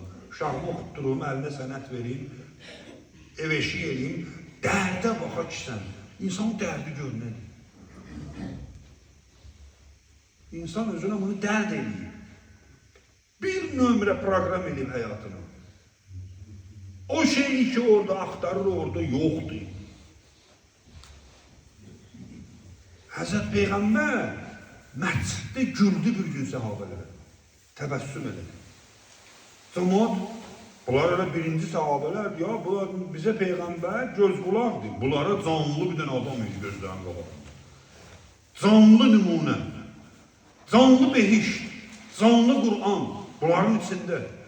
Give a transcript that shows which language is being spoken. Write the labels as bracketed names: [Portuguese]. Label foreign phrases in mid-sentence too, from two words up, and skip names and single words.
[Azerbaijani] Uşağımı oxutdurum, əlinə sənət verim, ev eşik eləyim, dərdə baxa ki sən. İnsan dərdi gör nədir? İnsan özünə bunu dərd eləyir. Bir nömrə proqram eləyib həyatını. [Turkish] O şeyi ki orada aktarır, orada yoktur. [Azerbaijani] Hazreti Peygamber məsciddə güldü bir gün sahabelərə. Təbəssüm edir. Cəmaət, bunlar elə birinci sahabelər, ya bunlar bizə Peygamber göz qulaqdır. Bunlara canlı bir dənə adam idi gözlərin qabağında. Canlı nümunə, canlı behişt, canlı Kur'an bunların içində.